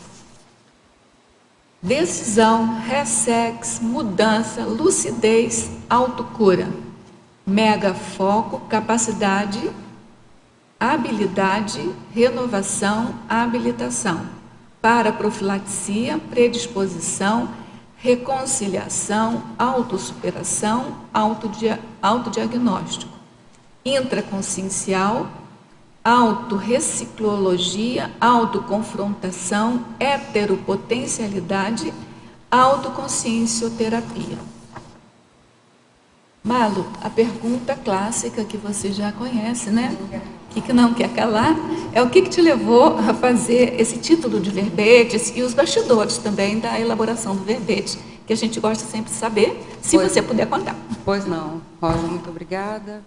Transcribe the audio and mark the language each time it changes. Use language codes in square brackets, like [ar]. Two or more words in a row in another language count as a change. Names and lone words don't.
[pt] Decisão, ressex, mudança, lucidez, autocura, mega foco, capacidade, habilidade, renovação, habilitação, para profilaxia, predisposição, reconciliação, autossuperação, autodiagnóstico, intraconsciencial, autorreciclologia, autoconfrontação, heteropotencialidade, autoconsciencioterapia. Malu, a pergunta clássica que você já conhece, né? O que não quer calar é o que te levou a fazer esse título de verbetes e os bastidores também da elaboração do verbete, que a gente gosta sempre de saber, se você puder contar. Pois não. Rosa, muito obrigada.